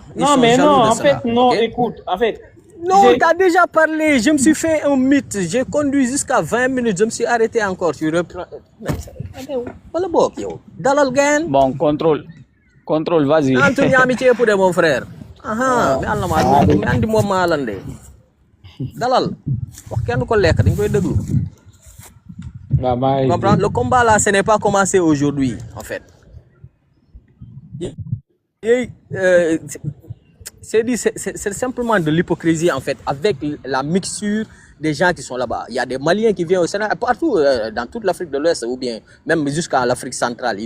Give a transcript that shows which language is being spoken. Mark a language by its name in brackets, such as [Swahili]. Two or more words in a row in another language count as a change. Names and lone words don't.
[French] Écoute, en fait. Non, tu as déjà parlé, je me suis fait un mythe, j'ai conduit jusqu'à 20 minutes, je me suis arrêté encore, tu reprends. Bon, contrôle, vas-y. Anthony, amitié pour mon frère. [Fula] Mais Allah mais andi mo malande. [Wolof] Dalal. Wax kenn ko lek dañ koy deglu. [French] Le combat là, ce n'est pas commencé aujourd'hui, en fait. C'est simplement de l'hypocrisie, en fait, avec la mixture des gens qui sont là-bas. Il y a des Maliens qui viennent au Sénégal, partout, dans toute l'Afrique de l'Ouest, ou bien même jusqu'à l'Afrique centrale.